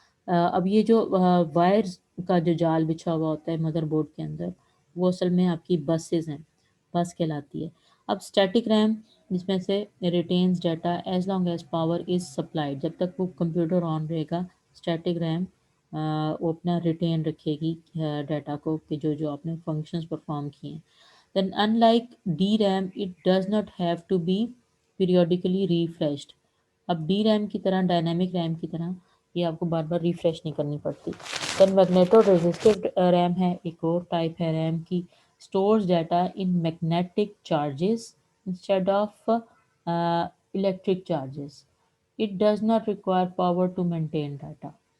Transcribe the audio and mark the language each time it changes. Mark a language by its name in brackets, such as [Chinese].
[Urdu] اب یہ جو وائرز کا جو جال بچھا ہوا ہوتا ہے مدر بورڈ کے اندر، وہ اصل میں آپ کی بسز ہیں، بس کہلاتی ہے. اب اسٹیٹک ریم جس میں سے [English] retains data as long as power is supplied, [Urdu] جب تک وہ کمپیوٹر آن رہے گا اسٹیٹک ریم وہ اپنا ریٹین رکھے گی ڈیٹا کو کہ جو جو آپ نے فنکشنز پرفارم کیے ہیں. [English] Then unlike DRAM, it does not have to be periodically refreshed. [Urdu] اب ڈی ریم کی طرح ڈائنامک ریم کی طرح یہ آپ کو بار بار ریفریش نہیں کرنی پڑتی. دین میگنیٹو ریزسٹو ریم ہے، ایک اور ٹائپ ہے ریم کی. [English] Stores data in magnetic charges instead of electric charges. It does not require power to maintain data.